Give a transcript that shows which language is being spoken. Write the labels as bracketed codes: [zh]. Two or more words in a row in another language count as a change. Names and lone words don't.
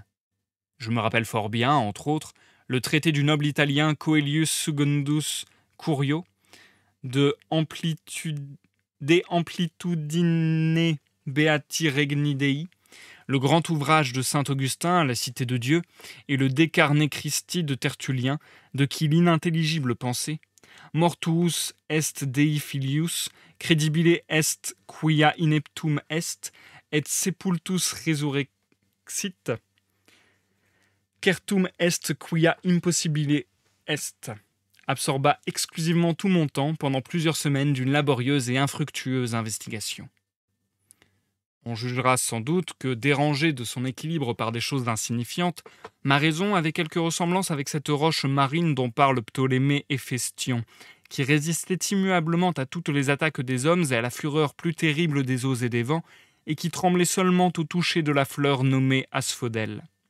[fr] Je me rappelle fort bien, entre autres, le traité du noble italien Coelius Secundus Curio, De Amplitudine Beati Regni Dei, le grand ouvrage de saint Augustin, La Cité de Dieu, et le De Carne Christi de Tertullien, de qui l'inintelligible pensée, [la] mortuus est Dei filius, credibile est quia ineptum est, et sepultus resurrexit, certum est quia impossibile est, [fr] absorba exclusivement tout mon temps pendant plusieurs semaines d'une laborieuse et infructueuse investigation. On jugera sans doute que, dérangé de son équilibre par des choses insignifiantes, ma raison avait quelque ressemblance avec cette roche marine dont parle Ptolémée Héphaestion, qui résistait immuablement à toutes les attaques des hommes et à la fureur plus terrible des eaux et des vents, et qui tremblait seulement au toucher de la fleur nommée asphodèle.